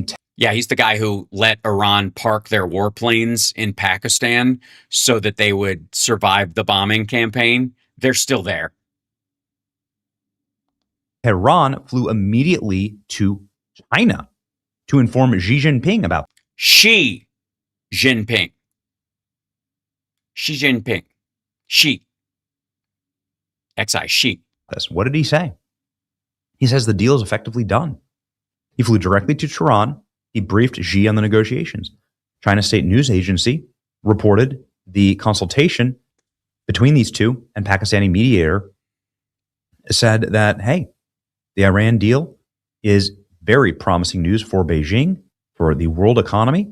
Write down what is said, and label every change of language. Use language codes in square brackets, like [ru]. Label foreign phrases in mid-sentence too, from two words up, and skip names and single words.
[en] Yeah, he's the guy who let Iran park their warplanes in Pakistan so that they would survive the bombing campaign. They're still there. Tehran flew immediately to China to inform Xi Jinping about. Xi Jinping. Xi Jinping. Xi. Xi. Xi. What did he say? He says the deal is effectively done. He flew directly to Tehran. He briefed Xi on the negotiations. China State News Agency reported the consultation between these two, and Pakistani mediator said that, hey, the Iran deal is very promising news for Beijing, for the world economy.